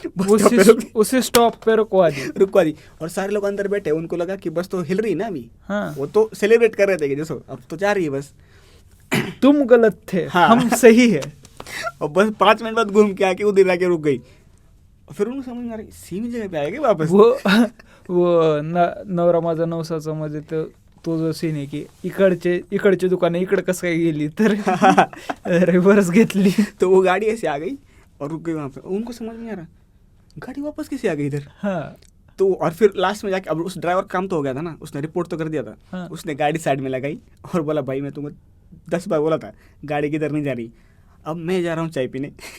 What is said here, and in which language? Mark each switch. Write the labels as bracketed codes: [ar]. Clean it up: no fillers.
[hi] उसी स्टॉप पे रुकवा दी। और सारे लोग अंदर बैठे, उनको लगा कि बस तो हिल रही ना अभी। हाँ। वो तो सेलिब्रेट कर रहे थे कि जैसे अब तो जा रही है बस, तुम गलत थे। हाँ। हम सही है। और बस 5 मिनट बाद घूम के आके उधर आके रुक गई। और फिर उन्हें समझ में आ रही सेम जगह पे आएगी वापस। [mr] वो नवरा माझा नवसाचा मध्ये तो जो सीन आहे की इकडचे दुकान इकडे कसं काय गेली तर रिव्हर्स घेतली, [hi] तो वो गाड़ी ऐसे आ गई और रुक गई वहाँ पे। उनको समझ नहीं आ रहा गाड़ी वापस कैसे आ गई इधर। हाँ। तो और फिर लास्ट में जाके अब उस ड्राइवर काम तो हो गया था ना, उसने रिपोर्ट तो कर दिया था। हाँ। उसने गाड़ी साइड में लगाई और बोला भाई मैं तुमको 10 बार बोला था गाड़ी किधर नहीं जा रही, अब मैं जा रहा हूँ चाय पीने।